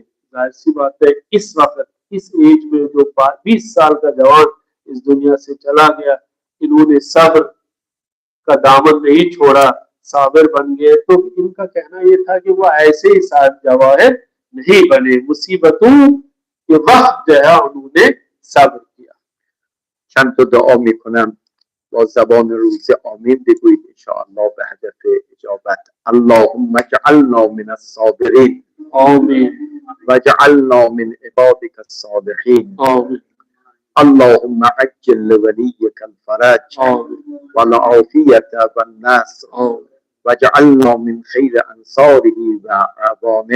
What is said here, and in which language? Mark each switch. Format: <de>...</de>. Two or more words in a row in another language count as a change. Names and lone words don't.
<hi>जाहिर सी बात है, इस वक्त इस एज में जो 20 साल का जवान इस दुनिया से चला गया, इन्होंने सब्र का दामन नहीं छोड़ा, साबिर बन गए, तो इनका कहना ये था कि वो ऐसे ही साहिब जवाहर नहीं बने, मुसीबतों के वक्त जो है उन्होंने सब्र किया।</hi> <fa>چند تا دعا میکنم با زبان روزی آمین بگویید انشاءالله به هدف اجابت.</fa> <ar>اللهم اجعلنا من الصابرین، آمین، و اجعلنا من عبادك الصالحین، آمین، اللهم عجل لوليك الفرج آمین، والعافية والنصر واجعلنا من خير أنصاره وأعوانه.</ar>